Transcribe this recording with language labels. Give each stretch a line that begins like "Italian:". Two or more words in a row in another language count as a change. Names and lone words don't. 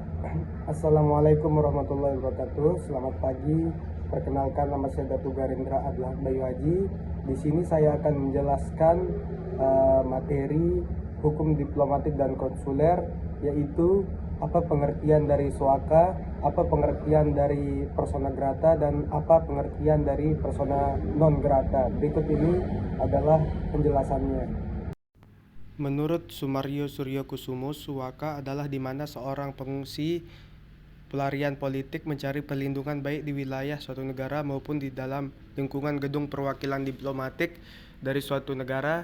Arabic: السلام عليكم ورحمة الله وبركاته.
Indonesian: Selamat pagi. Perkenalkan, nama saya Datu Garindra Adlah Bayu Haji. Di sini saya akan menjelaskan materi hukum diplomatik dan konsuler, yaitu apa pengertian dari SWAKA, apa pengertian dari
Latin: persona grata,
Indonesian: dan apa pengertian dari
Latin: persona non grata.
Indonesian: Berikut ini adalah penjelasannya. Menurut Sumaryo Suryokusumo, SWAKA adalah di mana seorang pengungsi pelarian politik mencari perlindungan baik di wilayah suatu negara maupun di dalam lingkungan gedung perwakilan diplomatik dari suatu negara.